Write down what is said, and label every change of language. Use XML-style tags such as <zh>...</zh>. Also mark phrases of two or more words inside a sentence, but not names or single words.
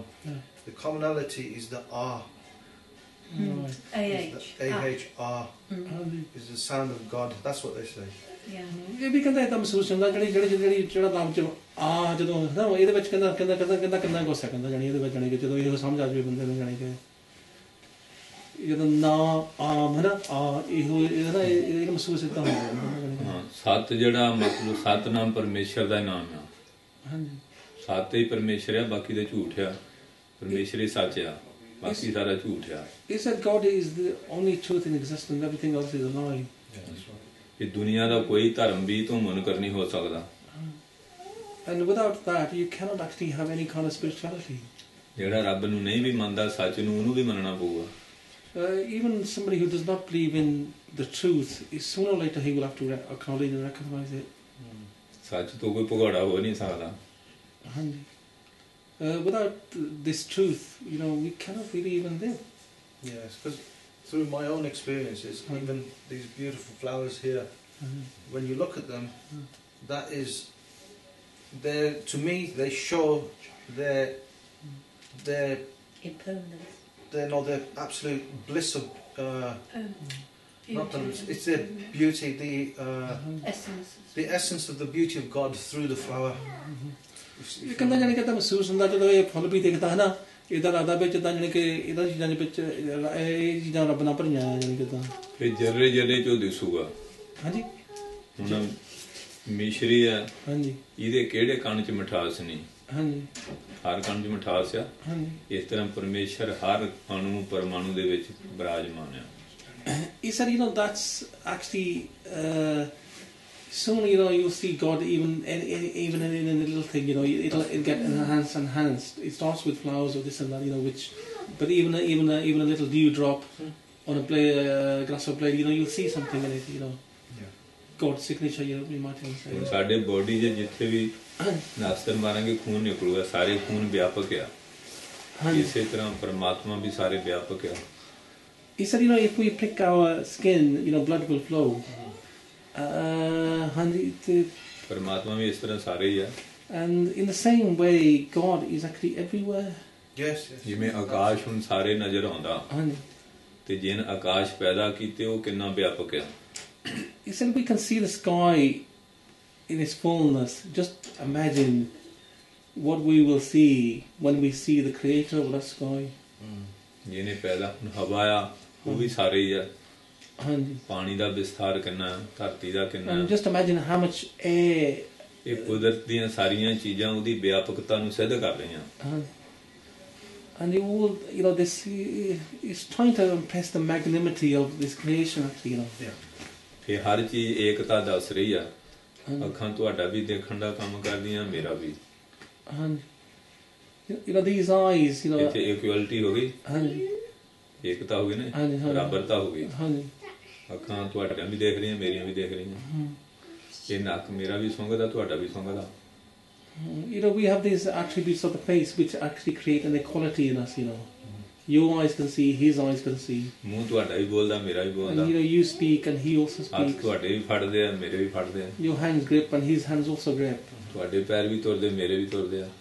<en>The commonality is the R. A-H-R is the sound of God. That's what they say.</en> <pa>ਇਹ ਵੀ ਕਹਿੰਦਾ ਏਦਾਂ ਮਹਿਸੂਸ ਹੁੰਦਾ ਜਿਹੜਾ ਨਾਮ ਚ ਆ ਜਦੋਂ ਨਾ ਇਹਦੇ ਵਿੱਚ ਕਹਿੰਦਾ ਕਿੰਨਾ ਕੁਛ ਹੈ, ਕਹਿੰਦਾ ਜਾਣੀ ਇਹਦੇ ਵਿੱਚ ਜਾਣੀ ਕਿ ਜਦੋਂ ਇਹ ਸਮਝ ਆ ਜਾਵੇ ਬੰਦੇ ਨੂੰ, ਜਾਣੀ ਕਿ ਜਦੋਂ ਨਾ ਆਮ ਹੈ ਨਾ ਆ ਇਹ ਮਹਿਸੂਸ ਏਦਾਂ ਹੁੰਦਾ। ਹਾਂ, ਸਤ ਜਿਹੜਾ ਮਤਲਬ ਸਤਨਾਮ ਪਰਮੇਸ਼ਰ ਦਾ ਨਾਮ ਆ। ਹਾਂਜੀ, ਸਤ ਹੀ ਪਰਮੇਸ਼ਰ ਆ, ਬਾਕੀ ਦਾ ਝੂਠ ਆ। ਪਰਮੇਸ਼ਰ ਹੀ ਸੱਚ ਆ, ਬਾਕੀ ਸਾਰਾ ਝੂਠ ਆ।</pa> <en>He said God is the only truth in existence, everything else is a lie.</en> <pa>ਇਹ ਦੁਨੀਆ ਦਾ ਕੋਈ ਧਰਮ ਵੀ ਧੂਮਨ ਕਰਨੀ ਹੋ ਸਕਦਾ।</pa> <en>And without that you cannot actually have any kind of spirituality.</en> <pa>ਜਿਹੜਾ ਰੱਬ ਨੂੰ ਨਹੀਂ ਵੀ ਮੰਨਦਾ, ਸੱਚ ਨੂੰ, ਉਹਨੂੰ ਵੀ ਮੰਨਣਾ ਪਊਗਾ।</pa> <en>Even somebody who does not believe in the truth, sooner or later he will have to acknowledge and recognize it.</en> <pa>ਸੱਚ ਤੋਂ ਕੋਈ ਭਗੌੜਾ ਹੋ ਨਹੀਂ ਸਕਦਾ। ਹਾਂਜੀ,</pa> <en>without this truth, we cannot really even live. Yes, because through my own experiences, even these beautiful flowers here, when you look at them, that is, to me, they show their impermanence. Their absolute bliss of not the, it's their beauty, the essence of the beauty of God through the flower.</en> <pa>ਇਹ ਕਹਿੰਦਾ ਜਾਨੀ ਕਿ ਤਾਂ ਮਹਿਸੂਸ ਹੁੰਦਾ ਜਦੋਂ ਇਹ ਫੁੱਲ ਵੀ ਦਿਖਦਾ ਹੈ ਨਾ, ਇਹਦਾ ਲੱਗਦਾ ਵਿੱਚ ਤਾਂ ਜਾਨੀ ਕਿ ਇਹਦਾ ਚੀਜ਼ਾਂ ਦੇ ਵਿੱਚ ਇਹ ਚੀਜ਼ਾਂ ਰੱਬ ਨਾਲ ਭਰੀਆਂ ਆ, ਜਾਨੀ ਕਿ ਤਾਂ ਇਹ ਜਰਰੇ ਜਰਰੇ ਚੋਂ ਦਿਸੂਗਾ। ਹਾਂਜੀ, ਹੁਣ ਮਿਸ਼ਰੀ ਆ, ਹਾਂਜੀ, ਇਹਦੇ ਕਿਹੜੇ ਕਣ ਚ ਮਿਠਾਸ ਨਹੀਂ? ਹਾਂਜੀ, ਹਰ ਕਣ ਚ ਮਿਠਾਸ ਆ। ਹਾਂਜੀ, ਇਸ ਤਰ੍ਹਾਂ ਪਰਮੇਸ਼ਰ ਹਰ ਅਣੂ ਪਰਮਾਣੂ ਦੇ ਵਿੱਚ ਬਿਰਾਜਮਾਨ ਆ।</pa> <en>He said, that's actually soon, you'll see God even in a little thing, it'll get enhanced. It starts with flowers or this and that, but even a little dewdrop on a grass or blade, you'll see something in it, God's signature, you might even say.</en> <pa>ਸਾਡੇ ਬੋਡੀ ਦੇ ਜਿੱਥੇ ਵੀ ਨਾਸਤਰ ਮਾਰਾਂਗੇ ਖੂਨ ਨਿਕਲੂਗਾ, ਸਾਰੇ ਖੂਨ ਵਿਆਪਕ ਆ। ਇਸੇ ਤਰ੍ਹਾਂ ਪਰਮਾਤਮਾ ਵੀ ਸਾਰੇ ਵਿਆਪਕ ਆ।</pa> <en>He said, if we prick our skin, blood will flow.</en> <pa>ਪਰਮਾਤਮਾ ਵੀ ਇਸ ਤਰ੍ਹਾਂ ਸਾਰੇ ਹੀ ਆ।</pa> <en>And in the same way, God is actually everywhere. Yes.</en> <pa>ਜਿਵੇਂ ਆਕਾਸ਼ ਹੁਣ ਸਾਰੇ ਨਜ਼ਰ ਆਉਂਦਾ, ਤੇ ਜਿਨ ਆਕਾਸ਼ ਪੈਦਾ ਕੀਤੇ ਉਹ ਕਿੰਨਾ ਵਿਆਪਕ ਆ।</pa> <en>He said we can see the sky in its fullness. Just imagine what we will see when we see the creator of that sky.</en> <pa>ਜਿਹਨੇ ਪੈਦਾ ਹੁਣ ਹਵਾ ਆ, ਉਹ ਵੀ ਸਾਰੇ ਹੀ ਆ। ਪਾਣੀ ਦਾ ਵਿਸਥਾਰ ਕਿੰਨਾ, ਧਰਤੀ ਦਾ ਕਿੰਨਾ।</pa> <en>Just imagine how much air.</en> <pa>ਇਹ ਕੁਦਰਤ ਦੀਆਂ ਸਾਰੀਆਂ ਚੀਜ਼ਾਂ ਉਹਦੀ ਵਿਆਪਕਤਾ ਨੂੰ ਸਿੱਧ ਕਰ ਰਹੀਆਂ।</pa> <en>And you all, this is trying to impress the magnanimity of this creation, actually, Yeah.</en> <pa>ਇਹ ਹਰ ਚੀਜ਼ ਏਕਤਾ ਦੱਸ ਰਹੀ ਆ ਅੱਖਾਂ ਤੁਹਾਡਾ ਵੀ ਦੇਖਣ ਦਾ ਕੰਮ ਕਰਦੀਆਂ ਮੇਰਾ ਵੀ</pa> <en>And these eyes,</en> <pa>ਇੱਥੇ ਇਕੁਐਲਿਟੀ ਹੋ ਗਈ ਹਾਂਜੀ ਏਕਤਾ ਹੋ ਗਈ ਨੇ ਹਾਂਜੀ ਬਰਾਬਰਤਾ ਹੋ ਗਈ ਹਾਂਜੀ ਅੱਖਾਂ ਤੁਹਾਡੀਆਂ ਵੀ ਦੇਖ ਰਹੀਆਂ ਮੇਰੀਆਂ ਵੀ ਦੇਖ ਰਹੀਆਂ ਇਹ ਨੱਕ ਮੇਰਾ ਵੀ ਸੁੰਘਦਾ ਤੁਹਾਡਾ ਵੀ ਸੁੰਘਦਾ</pa> <en>we have these attributes of the face which actually create an equality in us, Your eyes can see, his eyes can see.</en> <pa>ਮੂੰਹ ਤੁਹਾਡਾ ਵੀ ਬੋਲਦਾ ਮੇਰਾ ਵੀ ਬੋਲਦਾ</pa> <en>And you speak and he also</en> <pa>ਹੱਥ</pa> <en>speaks.</en> <pa>ਤੁਹਾਡੇ ਵੀ ਫੜਦੇ ਆ ਮੇਰੇ ਵੀ ਫੜਦੇ ਆ</pa> <en>Your hands grip and his hands also grip.</en> <pa>ਤੁਹਾਡੇ ਪੈਰ ਵੀ ਤੁਰਦੇ ਮੇਰੇ ਵੀ ਤੁਰਦੇ ਆ</pa>